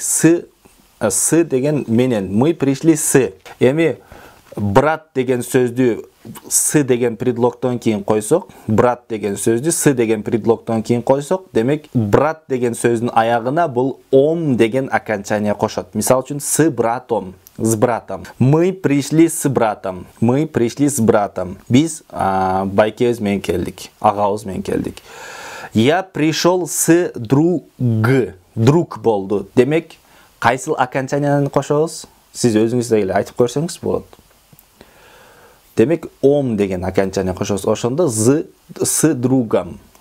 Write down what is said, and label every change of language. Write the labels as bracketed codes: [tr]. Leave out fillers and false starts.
[ru] С [ky] деген менен, [ru] мы пришли с. [ky] Эми брат деген сөздү с деген предлогтон кийин койсок, брат деген сөздү с деген предлогтон кийин койсок, демек брат деген сөздүн аягына бул ом деген окончание кошот. Мисал үчүн, [ru] с братом, с братом. Мы пришли с братом. Мы пришли с братом. [ky] Биз байкебиз менен келдик, агабыз менен келдик. [ru] Я пришел с друг болду. [ky] Демек, кайсыл окончанияны кошобуз? Сиз өзүңүз эле айтып көрсөңүз болот. Демек, ом деген окончание кошобуз. Ошондо [ru] с другом.